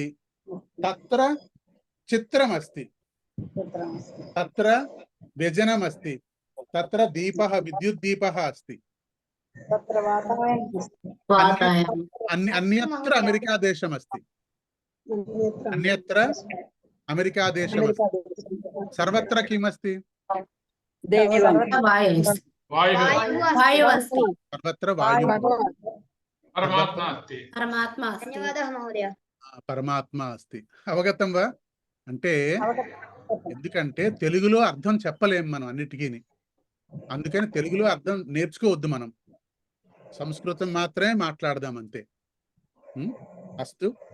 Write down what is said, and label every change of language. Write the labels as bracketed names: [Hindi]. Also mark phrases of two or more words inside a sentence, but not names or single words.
[Sanskrit] తత్ర చిత్రం అస్తి. తత్ర వ్యజనం అస్తి. తత్ర దీపః, విద్యుత్ దీపః అస్తి. అన్యత్ర అమెరికా దేశం అస్తి. అన్యత్ర అమెరికా దేశం అస్తి. సర్వత్ర కిమస్తి? దేవం वायु वायुः अस्ति। సర్వత్ర వాయువు परमात्मा अस्ति परमात्मा अस्ति ధన్యవాదాः మహోదయ। పరమాత్మ అస్తి. అవగతం వా? [Telugu] అంటే ఎందుకంటే తెలుగులో అర్థం చెప్పలేం మనం అన్నిటికీని. అందుకని తెలుగులో అర్థం నేర్చుకోవద్దు మనం. సంస్కృతం మాత్రమే మాట్లాడదాం అంతే. అస్తు.